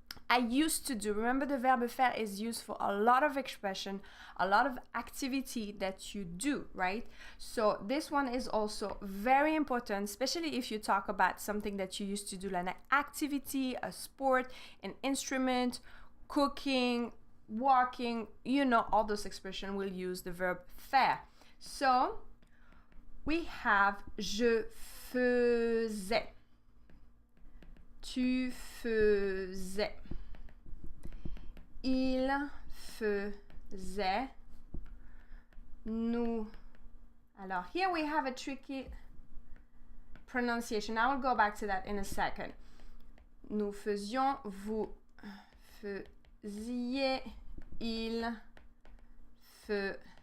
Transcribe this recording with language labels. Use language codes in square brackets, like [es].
[en] I used to do, remember the verb faire is used for a lot of expression, a lot of activity that you do, right? So this one is also very important, especially if you talk about something that you used to do, like an activity, a sport, an instrument, cooking, walking, you know, all those expressions will use the verb faire. So we have [fr] je faisais, tu faisais, il faisait, nous. Alors [en] here we have a tricky pronunciation. I will go back to that in a second. [fr] Nous faisions, vous faisiez, il faisait.